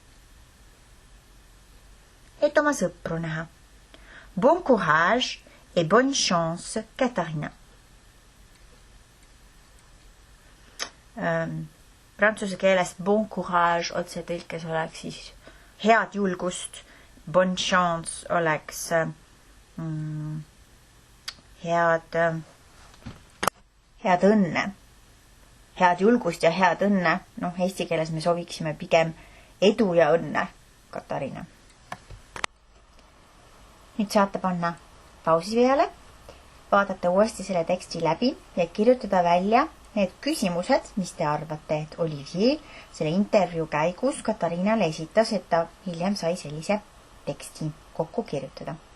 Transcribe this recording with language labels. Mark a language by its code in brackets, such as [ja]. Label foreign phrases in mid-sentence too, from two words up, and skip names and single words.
[et] Et oma sõpru näha. [fr] Bon courage et bonne chance, Katariina. [et] Prantsuse keeles [fr] bon courage [et] otsetõlkes oleks siis head julgust. [fr] Bonne chance [et] oleks head õnne. Head julgust ja head õnne. Eesti keeles me sooviksime pigem edu ja õnne, Katariina. Nüüd saate panna pausi peale, vaadata uuesti selle teksti läbi ja kirjutada välja need küsimused, mis te arvate, et Olivier selle intervjuu käigus Katariinale esitas, et ta hiljem sai sellise teksti kokku kirjutada.